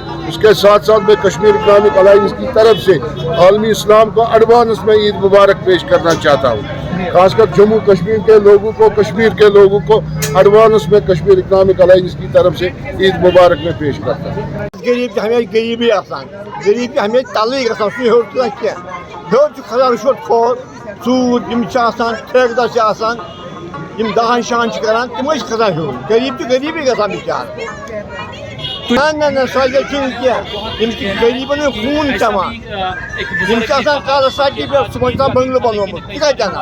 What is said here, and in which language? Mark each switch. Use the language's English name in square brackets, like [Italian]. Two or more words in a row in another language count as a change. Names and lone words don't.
[Urdu] اس کے ساتھ ساتھ میں کشمیر اکنامک الائنس کی طرف سے عالمی اسلام کو ایڈوانس میں عید مبارک پیش کرنا چاہتا ہوں، خاص کر جموں کشمیر کے لوگوں کو، کشمیر کے لوگوں کو ایڈوانس میں کشمیر اکنامک الائنس کی طرف سے عید مبارک میں پیش کرتا ہوں۔ [Kashmiri] غریب ہمیں غریبی آسان، غریب ہمیں تلے گژھان سُہ ہیوٚر تُلان کینٛہہ، ہیوٚر چھُ کھسان رُشوت کھور، ژوٗر یِم چھِ آسان، ٹھیکہٕ دار چھِ آسان، یِم دہن شان چھِ کران، تِمے چھِ کھسان ہیوٚر، غریب چھُ غریبی گژھان بِچار۔ نہ سۄ چھُنہٕ کینٛہہ، یِم چھِ غریٖبن ہُنٛد خوٗن چٮ۪وان، یِم چھِ آسان کالس سڑکہِ پٮ۪ٹھ صُبحن چھُ آسان بنگلہٕ بنومُت، یہِ کتہِ اَنان؟